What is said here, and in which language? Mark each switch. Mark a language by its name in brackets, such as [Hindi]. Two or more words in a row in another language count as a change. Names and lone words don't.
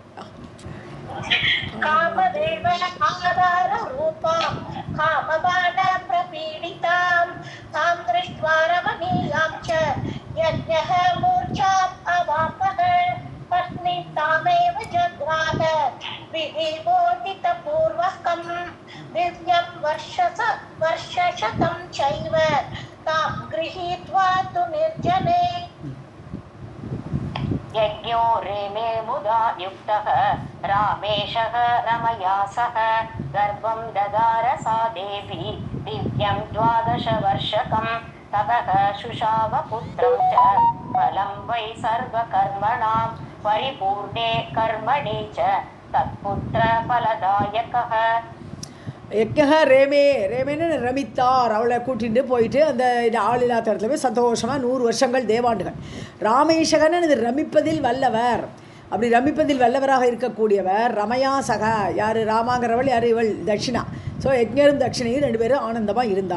[Sanskrit] कामदेव आधार रूपाम् कामबाण प्रपीडिताम् ताम् दृष्ट्वा रमणीयाम् च यज्ञः मूर्छाम् अवापह पत्नीम् तामेव जग्राह विधि बोधित पूर्वकम् दिव्यम् वर्षशतम् चैव ताम् गृहीत्वा तु निर्जने. यज्ञो रेमे मुदा युक्तः रामेशः रमया सह गर्भं ददार सा देवी दिव्यं 12 वर्षकं ततः शुशाव पुत्रं च फलं वै सर्वकर्मणां परिपूर्णे कर्मणि च तत्पुत्र फलदायकः. [Tamil] யக்ஞக ரேமேன்னு ரமித்தார், அவளை கூட்டிகிட்டு போயிட்டு அந்த ஆள் இல்லாத இடத்துல போய் சந்தோஷமாக 100 வருஷங்கள் தேவாண்டுகள். ராமேஷகன்னு இது ரமிப்பதில் வல்லவர், அப்படி ரமிப்பதில் வல்லவராக இருக்கக்கூடியவர். [Sanskrit] रमया सह, [Tamil] யார் ராமாங்கிறவள், யார் இவள் தட்சிணா. ஸோ யக்ஞரும் தட்சிணையும் 2 பேரும் ஆனந்தமாக இருந்தா.